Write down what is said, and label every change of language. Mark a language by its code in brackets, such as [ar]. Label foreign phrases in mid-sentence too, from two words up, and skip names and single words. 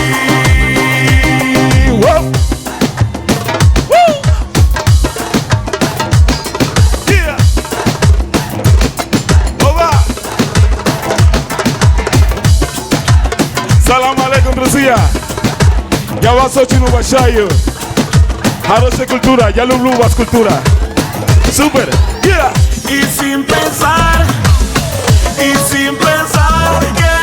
[ar] سلام عليكم Rusia. [ru] Я вас очень уважаю. Хорошая культура, я люблю вас культура. Супер. [es] Y sin pensar